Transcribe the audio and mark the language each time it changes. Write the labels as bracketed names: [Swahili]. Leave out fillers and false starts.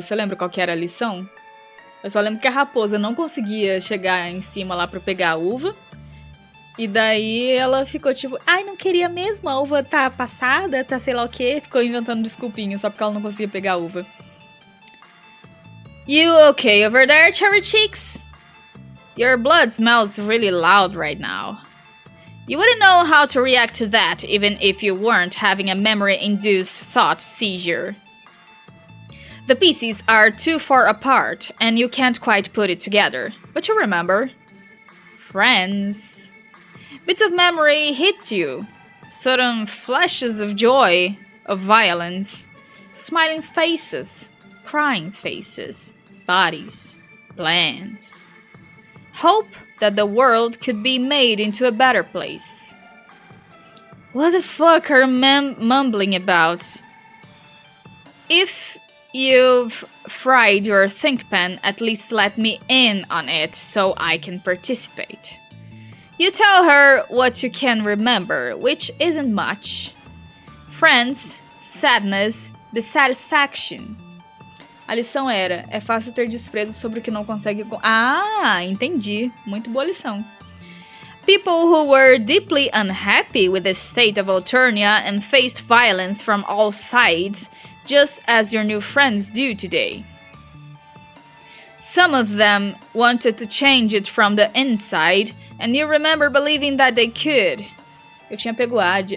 [Portuguese] Você lembra qual que era a lição? Eu só lembro que a raposa não conseguia chegar em cima lá pra pegar a uva. E daí ela ficou tipo, ai, não queria mesmo, a uva tá passada, tá sei lá o quê. Ficou inventando desculpinho só porque ela não conseguia pegar a uva. [English] You okay over there, cherry cheeks? Your blood smells really loud right now. You wouldn't know how to react to that even if you weren't having a memory-induced thought seizure. The pieces are too far apart and you can't quite put it together. But you remember. Friends. Bits of memory hit you. Sudden flashes of joy, of violence. Smiling faces. Crying faces. Bodies. Plans. Hope that the world could be made into a better place. What the fuck are mumbling about? If you've fried your think pen, at least let me in on it so I can participate. You tell her what you can remember, which isn't much. Friends, sadness, dissatisfaction. [Portuguese] A lição era, é fácil ter desprezo sobre o que não consegue... Ah, entendi. Muito boa lição. [English] People who were deeply unhappy with the state of Alternia and faced violence from all sides, just as your new friends do today. Some of them wanted to change it from the inside, and you remember believing that they could. [Portuguese] Eu tinha pego Ad.